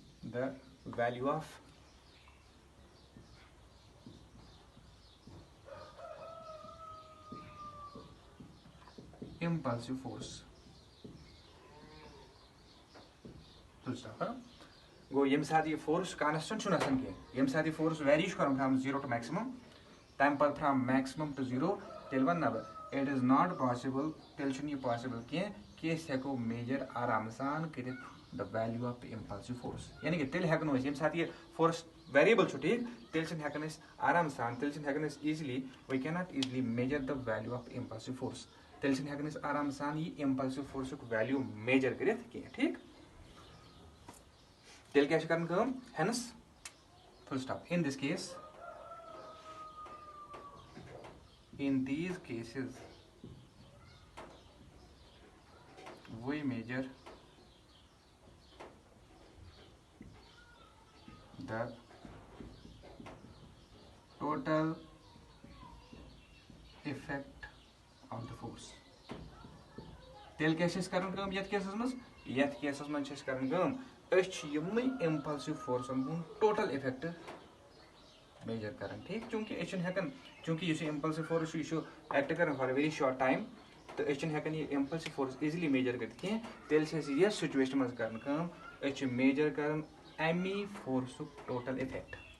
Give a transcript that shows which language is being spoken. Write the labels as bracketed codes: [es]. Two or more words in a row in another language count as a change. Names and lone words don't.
[en] the value of impulsive force. [ks] गो ये साथ ये [en] force constant [ks] आसान कह ये साथ ये फोर्स वेरी कर [en] from 0 to maximum [ks] तम पे [en] from maximum to 0 [ks] तेल वन बह [en] it is not possible [ks] तेल यह पॉसिबल कह हेको मेजर आराम सान कर [en] the value of impulsive force [ks] यानी कि तेल हेको ये साथ ये [en] force variable [ks] ठीक तेल हेकन आराम सान तेल हेकन [en] easily we can not easily measure the value of impulsive force [ks] तेल हेकन आराम सान यह [en] impulsive force value measure [ks] कर ठीक तेल क्या करन [en] hence full stop in this case in these cases we measure the total effect of the force [ks] तेल क्या करन यथ केसस मज करन इम्पल्सिव फोर्सन [en] total effect [ks] मेजर कर ठीक चूंकि [en] impulsive force act [ks] कर [en] for very short time [ks] तो हेकन यह [en] impulsive force easily measure [ks] कर तेल सिचुएशन मज कर मेजर कर अमी [en] force total effect